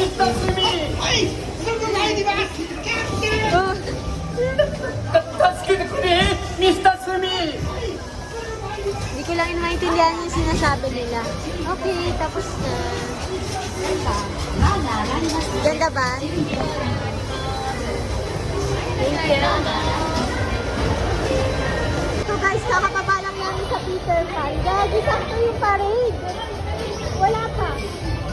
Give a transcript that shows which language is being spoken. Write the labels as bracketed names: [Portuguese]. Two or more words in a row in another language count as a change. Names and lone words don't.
[Japanese] Oh. 助けてくれミスタースミ [Filipino] Hindi ko lang maintindihan yung sinasabi nila. Okay, tapos na. Ganda ba? [English] Thank you. [Filipino] So guys, kakapaba lang namin sa Peter Pan. Gagi, sakto yung parade. Wala pa.